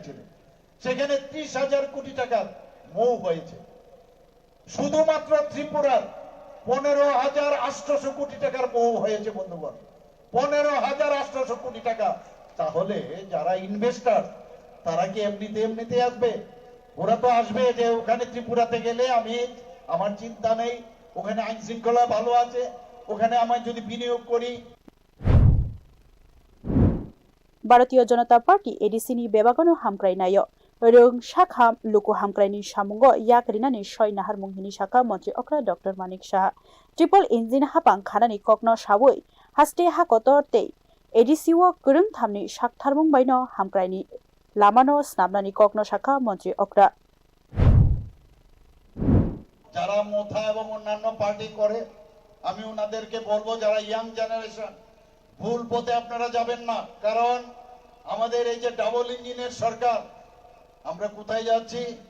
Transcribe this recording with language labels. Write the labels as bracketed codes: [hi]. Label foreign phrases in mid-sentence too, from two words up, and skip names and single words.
[bn] ছিলেন সেখানে 30,000 কোটি টাকার মৌ হয়েছে শুধুমাত্র ত্রিপুরার 15,800 কোটি টাকার মৌ হয়েছে বন্ধুগণ 15,800 কোটি টাকা তাহলে যারা ইনভেস্টর তারা কি এমনিতে আসবে ওরা তো আসবে যে ওখানে ত্রিপুরাতে গেলে আমি আমার চিন্তা নেই ওখানে আইন শৃঙ্খলা ভালো আছে ওখানে আমি যদি বিনিয়োগ করি [trp] ভারতীয় জনতা পার্টি এডিসিনি বেবাগনো হামক্রাইনাयो রং শাখা লুকু হামক্রাইनि सामुंगो याकरिनानि सय नाहार मुंहिनि शाखा मन्त्री अक्रा डॉक्टर मानिक शाह [en] triple engine [trp] हापां खानानि ककनो सावै हास्ते हाकतरते एडिसिओ गरं थामनि शाकथारमुं बायनो हामक्राइनि लामानो स्नाबनानि ककनो शाखा मन्त्री अक्रा [bn] যারা মোথা এবং অন্যান্য পার্টি করে আমি ওনাদেরকে বলবো যারা [en] young generation [bn] ভুল পথে আপনারা যাবেন না কারণ আমাদের এই যে ডাবল ইঞ্জিনের সরকার আমরা কোথায় যাচ্ছি